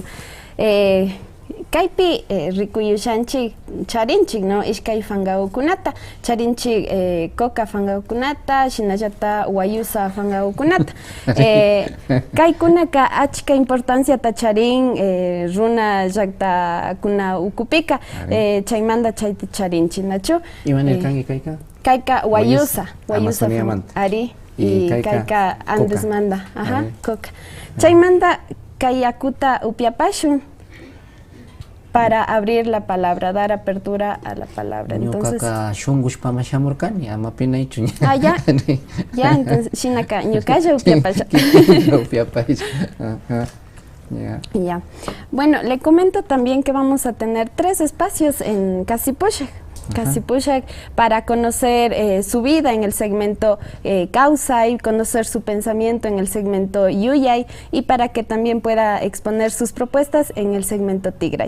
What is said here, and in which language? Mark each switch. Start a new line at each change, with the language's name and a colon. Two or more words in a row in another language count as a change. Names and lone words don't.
Quechua: Kaipi rikuyushanchik charinchik, no, ishkay fangawkunata, charinchik coca fangawkunata, shinallata wayusa fangawkunata. Kaykunaka achka importancia ta charin runa llaqta kuna ukupika, chaymanta chayta charinchik, nachu. Imanel kangi kayka? Kayka wayusa Amazoniamanta. Ari, y kayka Andes coca. manda, ajá, coca. Chaymanta kayakuta upiapashun
Spanish: para abrir la palabra, dar apertura a la palabra. Entonces, ya, entonces,
Quechua: shinaka, ñukaya upiapasha.
Spanish: Ya. Bueno, le comento también que vamos a tener 3 espacios en Casi Pushak. Casi Pushak, para conocer su vida en el segmento Causay, conocer su pensamiento en el segmento Yuyay y para que también pueda exponer sus propuestas en el segmento Tigray.